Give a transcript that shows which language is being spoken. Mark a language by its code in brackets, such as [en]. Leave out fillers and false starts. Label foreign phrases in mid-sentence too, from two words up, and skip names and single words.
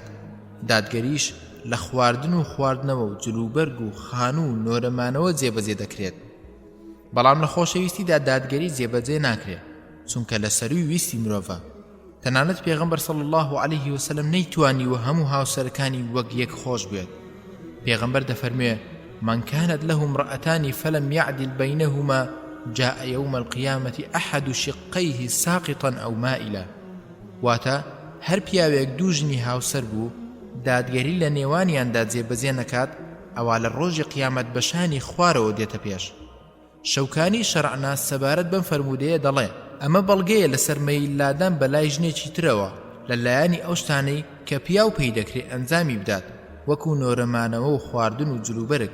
[ckb] دادگەریش لە خواردن و خواردنەوە و جلوبەرگ و خانوو و نۆرەمانەوە جێبەجێ دەکرێت. بەڵام لە خۆشەویستیدا دادگەری جێبەجێ ناکرێت، چونکە لە سەروی ویستی مرۆڤە. تەنانەت پێغەمبەر [ar] صلی الله عليه وسلم [ckb] نەیتوانیوە هەموو هاوسەرەکانی وەک یەک خۆش بێت. پێغەمبەر دەفەرمێ [ar] من كانت له امرأتان فلم يعدل بينهما جاء يوم القيامة أحد شقيه ساقطا أو مائلا. [ckb] واتە هەر پیاوێک دوو ژنی هاوسەر بوو دادگەری لە نێوانیاندا جێبەجێ نەکات ئەوا لە ڕۆژی قیامەت بەشانی خوارەوە دێتە پێش. شەوکانی شەرعناس سەبارەت بەم فەرمودەیە دەڵێ ئەمە بەڵگەیە لەسەر مەیللادان بە لای ژنێکی ترەوە لەلایەنی ئەو شتانەی کە پیاو پێی دەکرێت ئەنجامی بدات وەکو نۆرەمانەوە و خواردن و جلوبەرگ.